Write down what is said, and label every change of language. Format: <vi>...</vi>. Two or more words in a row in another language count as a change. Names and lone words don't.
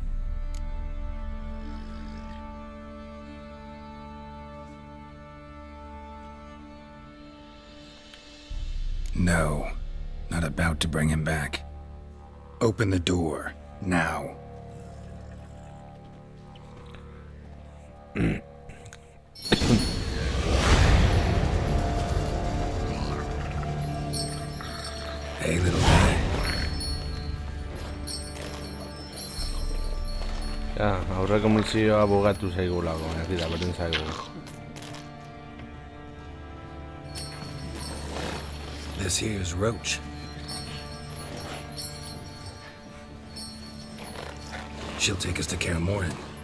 <en>No, not about to bring him back. Open the door, now. Hey, little guy.</en> <eu>Ja, aurreko misioa bugatu zaigulako, nekida, berdin zaigu.</eu> <en>This here's Roach. She'll take us to Kaer Morhen.</en>